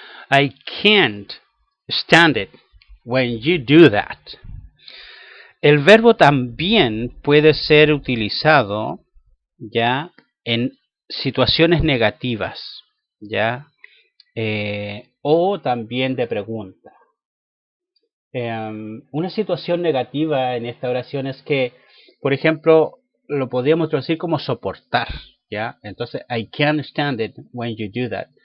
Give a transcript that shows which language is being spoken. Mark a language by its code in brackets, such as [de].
[en] I can't stand it when you do that. [es] El verbo también puede ser utilizado ya en situaciones negativas, ya, o también de pregunta. Una situación negativa en esta oración es que, por ejemplo, lo podríamos traducir como soportar, ¿ya? Entonces, [en] I can't stand it when you do that.